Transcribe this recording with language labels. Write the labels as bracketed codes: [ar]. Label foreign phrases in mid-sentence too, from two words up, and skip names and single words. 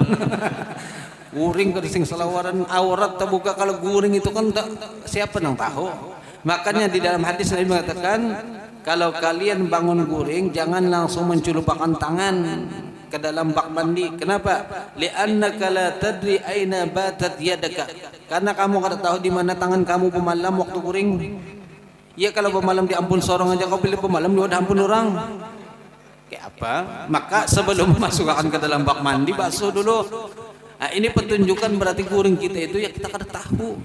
[bjn] Guring kada sing salawaran aurat terbuka kalau guring itu kan siapa yang tahu. Makanya di dalam hadis Nabi mengatakan kalau kalian bangun guring jangan langsung menculupkan tangan ke dalam bak mandi. [ar] Kenapa? لأنك لا تدري أين باتت يدك. [bjn] Karena kamu kada tahu di mana tangan kamu pemalam waktu guring. Ya kalau pemalam di ampun sorong aja kau pilih pemalam di ampun orang. Kayak apa? Maka sebelum masukkan ke dalam bak mandi basuh dulu. Nah, ini pertunjukan berarti guring kita itu ya kita kada tahu.